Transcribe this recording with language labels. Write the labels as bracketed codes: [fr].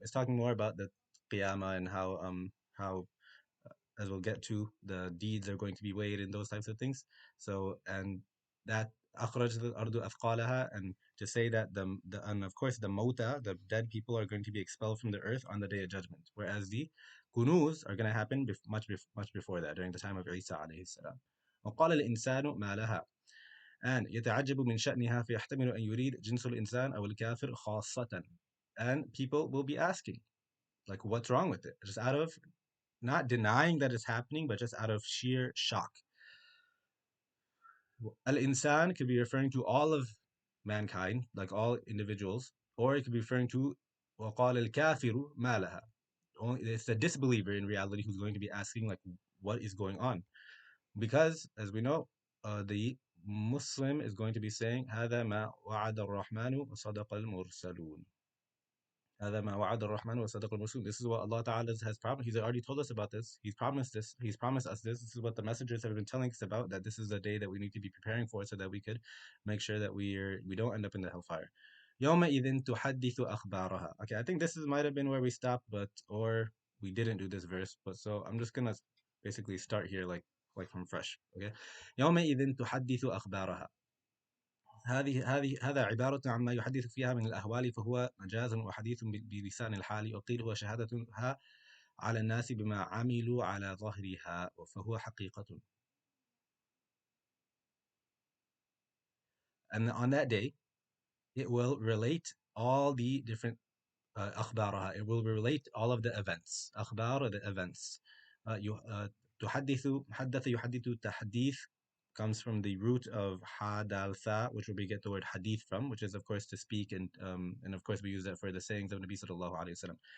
[en] It's talking more about the qiyamah and how as we'll get to, the deeds are going to be weighed and those types of things. So and that [ar] أخرجت الأرض أثقالها, [en] and to say that the and of course the mota, the dead people, are going to be expelled from the earth on the day of judgment, whereas the kunuz are going to happen much before that, during the time of Isa alayhi salam. [ar] وقال الإنسان ما لها, and يتعجب من شأنها فيحتمل أن يريد جنس الإنسان أو الكافر خاصة. [en] And people will be asking, like, what's wrong with it? Just out of not denying that it's happening, but just out of sheer shock. Al-insan could be referring to all of mankind, like all individuals, or it could be referring to [ar] وقال الكافر ما لها. [en] It's the disbeliever in reality who's going to be asking, like, what is going on? Because, as we know, the Muslim is going to be saying [ar] هذا ما وعد الرحمن وصدق المرسلون. هذا ما وعد الرحمن وصدق المرسلون. [en] This is what Allah Ta'ala has promised. He's already told us about this. He's promised this. He's promised us this. This is what the messengers have been telling us about, that this is the day that we need to be preparing for, so that we could make sure that we don't end up in the hellfire. [ar] يومئذ تحدث أخبارها. [en] Okay, I think this might have been where we stopped, but or we didn't do this verse. But so I'm just gonna basically start here, like from fresh. [ar] Okay. يومئذ تحدث أخبارها. هذا عبارة عما يحدث فيها من الأهوال، فهو مجاز وحديث بلسان الحال، وقيل هو شهادتها على الناس بما عملوا على ظهرها، فهو حقيقة. [en] And on that day, it will relate all the different أخبارها. It will relate all of the events. أخبار, the events. [ar] تحدث حدث يحدث تحديث [en] comes from the root of hadaltha, which we get the word hadith from, which is of course to speak, and of course we use that for the sayings of Nabi sallallahu alaihi wasallam.